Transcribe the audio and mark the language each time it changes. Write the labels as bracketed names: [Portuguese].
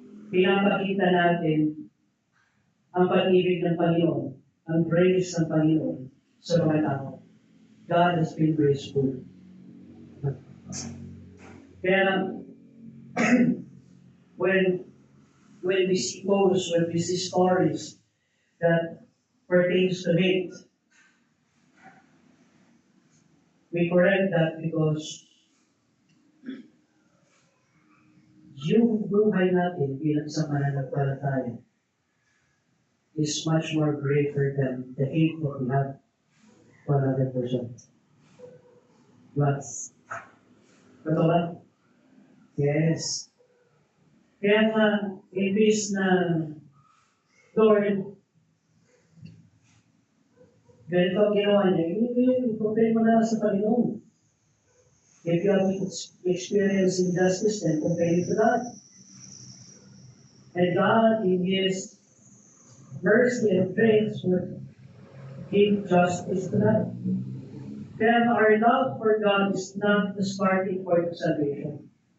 [Filipino] Pinapakita natin ang pag-ibig ng Panginoon, ang grace ng Panginoon sa mga tao. [English] God has been graceful. [Filipino] Kaya, [English] when we see posts, when we see stories that pertains to hate, We correct that because [Filipino] yung buhay natin bilang sa mananampalataya [English] is much more greater than the hate that we have for another person. [Filipino] But, totoo ba? Yes. Kaya nga, imbis na, Lord, ganito ang ginawa niya, i-complain mo na sa Panginoon. [English] If you have experienced injustice, then complain it to God. And God, in His mercy and grace, would give justice to that. Then our love for God is not the starting point of salvation.